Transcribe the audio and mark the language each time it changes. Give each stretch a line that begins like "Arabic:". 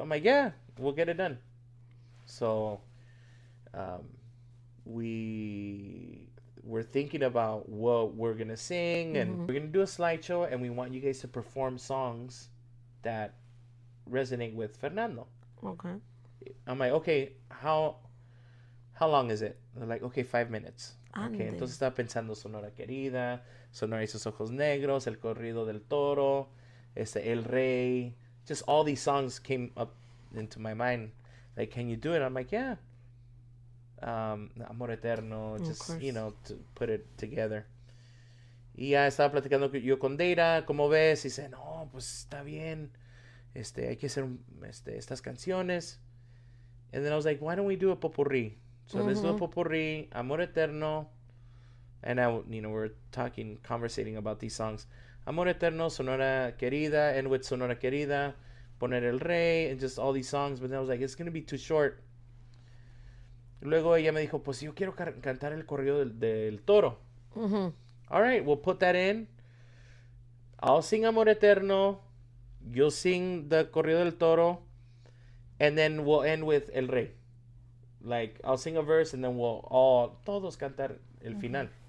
English: I'm like, yeah, we'll get it done. So, we were thinking about what we're gonna sing, and we're gonna do a slideshow, and we want you guys to perform songs that resonate with Fernando. Okay. I'm like, okay, how long is it? They're like, okay, 5 minutes.
Spanish: Ande. Okay, entonces estaba pensando Sonora Querida, Sonora y sus ojos negros, El corrido del toro, El Rey.
English: Just all these songs came up into my mind. Like, can you do it? I'm like, yeah. Amor Eterno, just, course. to put it together.
Spanish: Y ya estaba platicando yo con Deira, ¿cómo ves? Y dice, no, pues está bien. Hay que hacer estas canciones.
English: And then I was like, why don't we do a popurrí? So let's do a popurrí, Amor Eterno. And I, we're conversating about these songs. Amor Eterno, Sonora Querida, and with Sonora Querida, Poner el Rey, and just all these songs. But then I was like, it's going to be too short.
Spanish: Luego ella me dijo, pues yo quiero cantar el corrido del toro.
English: All right, we'll put that in. I'll sing Amor Eterno. You'll sing the corrido del toro. And then we'll end with El Rey. Like, I'll sing a verse, and then we'll
Spanish: todos cantar el final.